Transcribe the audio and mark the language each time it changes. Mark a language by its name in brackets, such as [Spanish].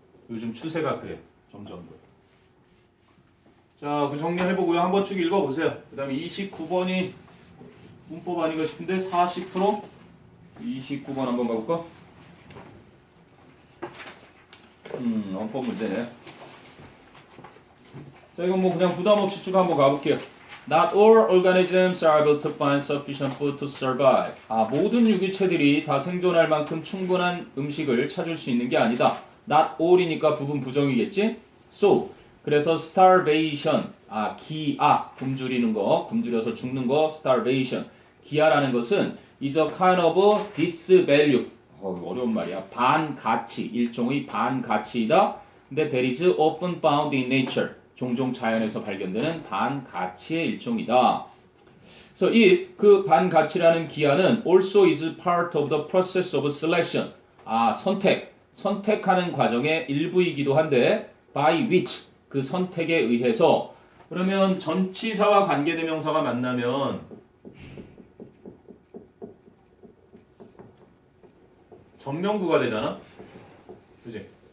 [Korean] 요즘 추세가 그래. 점점 더. 자, 그 정리해보고요. 한번 쭉 읽어보세요. 그 다음에 29번이 문법 아닌가 싶은데 40%? 29번 한번 가볼까? 원법 문제네. 자, 이건 뭐 그냥 부담 없이 쭉 한번 가볼게요. [English] Not all organisms are able to find sufficient food to survive. [Korean] 모든 유기체들이 다 생존할 만큼 충분한 음식을 찾을 수 있는 게 아니다. Not all이니까 부분 부정이겠지? So, 그래서 starvation, 기아, 굶주리는 거, 굶주려서 죽는 거, starvation. 기아라는 것은 [English] is a kind of disvalue. [Korean] 어려운 말이야. 반가치, 일종의 반가치이다. [English] 근데 that is often found in nature. [Korean] 종종 자연에서 발견되는 반가치의 일종이다. 그래서 그 반가치라는 기아는 [English] also is part of the process of selection. [Korean] 선택하는 과정의 일부이기도 한데 [English] by which, [Korean] 그 선택에 의해서. 그러면 전치사와 관계대명사가 만나면 전명구가 되잖아. 그지?